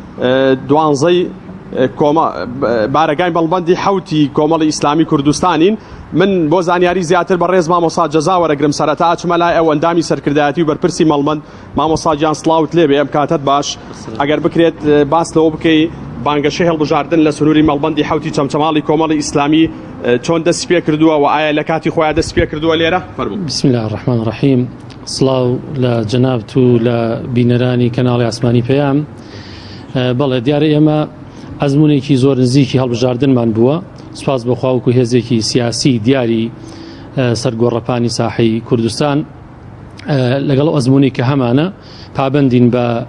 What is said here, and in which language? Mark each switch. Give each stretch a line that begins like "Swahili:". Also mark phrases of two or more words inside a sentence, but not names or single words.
Central Kurdish: 12 بارەگای مەڵبەندی حوتی کۆمەڵی ئیسلامی کوردستانین من بۆ زانیاری زیاتر بە ڕێز مامۆستا جەزا وەرەگرم سەرەتا ئەچمە لای ئەو ئەندامی سەرکردایەتی و بەرپرسی مەڵبەند مامۆستا گیان سڵاوت لێبێ ئەم کاتت باش ئەگەر بکرێت باس لەوە بکەی بانگەشەی هەڵبژاردن لە سنووری مەڵبەندی حوتی چەمچەماڵی کۆمەڵی ئیسلامی چۆن دەست پێ کردووە و ئایا لە کاتی خۆیان دەست پێ کردووە لێرە
Arabic: بسم الله الرحمن الرحیم
Central Kurdish: سڵاو لە جەنابت و لە بینەرانی کەناڵی ئاسمانی پەیام بەڵێ دیارە ئێمە ئەزمونێکی زۆر نزیکی هەڵبژاردنمان بووە سپاس بەخوا وەکو هێزێکی سیاسی دیاری سەرگۆڕەپانی ساحەی کوردستان لەگەڵ ئەزمونی کە هەمانە پابندین بە